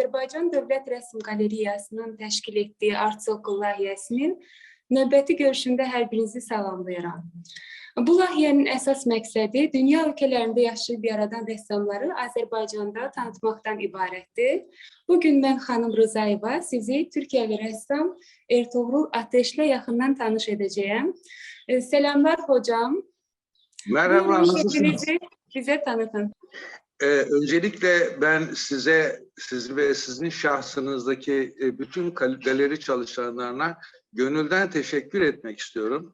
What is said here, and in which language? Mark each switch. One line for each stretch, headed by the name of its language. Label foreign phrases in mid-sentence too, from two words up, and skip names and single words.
Azerbaijani: Azərbaycan Dövlət Rəsm Qalereyasının təşkil etdiyi Art Circle layihəsinin növbəti görüşündə hər birinizi salamlayıram. Bu layihənin əsas məqsədi dünya ölkələrində yaşayıb yaradan rəssamları Azərbaycanda tanıtmaqdan ibarətdir. Bugün mən xanım Rızayeva sizi Türkiyəli rəssam Ertuğrul Ateş'lə yaxından tanış edəcəyəm.
Turkish: Selamlar hocam. Merhaba, nasılsınız? Bize tanıtın. Öncelikle ben siz ve sizin şahsınızdaki bütün galeri çalışanlarına gönülden teşekkür etmek istiyorum.